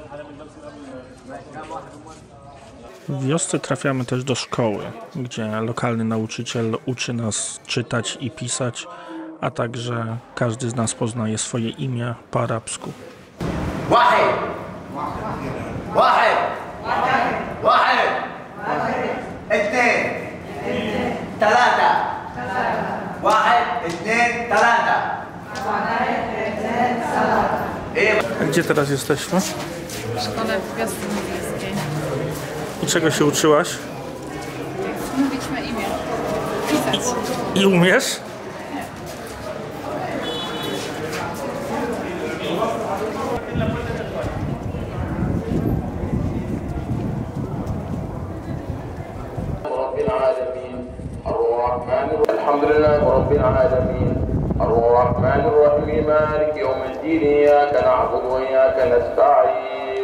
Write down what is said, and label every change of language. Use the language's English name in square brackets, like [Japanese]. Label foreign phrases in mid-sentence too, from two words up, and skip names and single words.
[Polish] W wiosce trafiamy też do szkoły, gdzie lokalny nauczyciel uczy nas czytać i pisać, a także każdy z nas poznaje swoje imię po arabsku. [Arabic] واحد واحد واحد اثنين ثلاثة واحد اثنين ثلاثة [Polish] A gdzie teraz jesteśmy? W szkole w wiosce nubijskiej. I czego się uczyłaś? Mówiliśmy imię. Pisać. I umiesz? [Arabic] رب العالمين الرحمن الحمد لله رب العالمين الرحمن الرحيم مالك يوم الدين إياك نعبد وإياك نستعين.